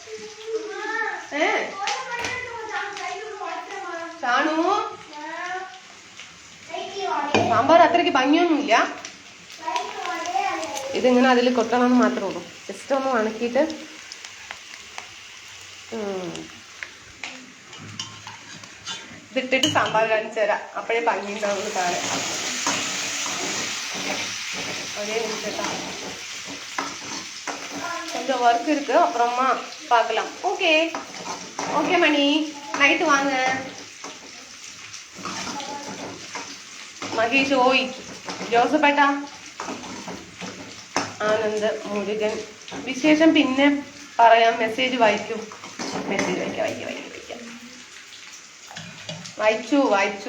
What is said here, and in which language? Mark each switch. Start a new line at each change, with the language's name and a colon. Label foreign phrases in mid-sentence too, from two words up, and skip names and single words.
Malayalam: ഷാണു, സാമ്പാർ അത്രയ്ക്ക് ഭംഗിയൊന്നുമില്ല. ഇതിങ്ങനെ അതിൽ കൊട്ടണമെന്ന് മാത്രമേ ഉള്ളൂ. ജസ്റ്റ് ഒന്ന് ഉണക്കിയിട്ട് ഇതിട്ടിട്ട് സാമ്പാർ കാണിച്ചു തരാം. അപ്പോഴേ ഭംഗി ഉണ്ടാവുന്നു കാണാൻ.
Tamil: ஒரே நிமிஷம் கொஞ்சம் ஒர்க் இருக்கு, அப்புறமா பார்க்கலாம்.
English: okay okay
Tamil: மணி, நைட்டு வாங்க.
Malayalam: മഹേഷ് ഓയ്, ജോസഫേട്ട, ആനന്ദ്, മുരുകൻ. വിശേഷം പിന്നെ പറയാം. മെസ്സേജ് വായിക്കൂ. മെസ്സേജ് വായിച്ചു.